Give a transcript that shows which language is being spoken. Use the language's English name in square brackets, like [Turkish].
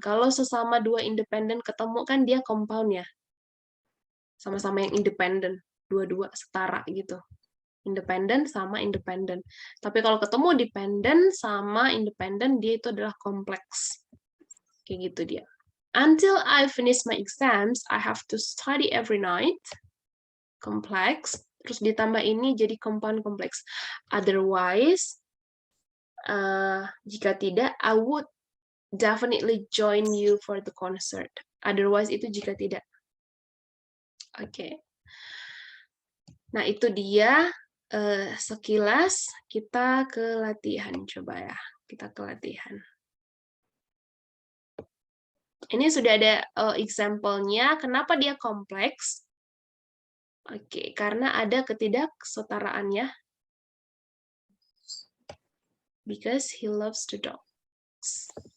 [Indonesian] Kalau sesama dua independen ketemu kan dia compound ya. Sama-sama yang independen. Dua-dua setara gitu. Independen sama independen. Tapi kalau ketemu dependent sama independen, dia itu adalah kompleks. Kayak gitu dia. [English] Until I finish my exams, I have to study every night. [Indonesian] Kompleks. Terus ditambah ini jadi compound kompleks. [English] Otherwise, [Indonesian] jika tidak, [English] I would definitely join you for the concert. [Indonesian] Otherwise itu jika tidak. Oke. Nah, itu dia sekilas. Kita ke latihan. Coba ya. Kita ke latihan. Ini sudah ada example-nya. Kenapa dia kompleks? Oke, karena ada ketidaksetaraan ya. [English] Because he loves the dogs.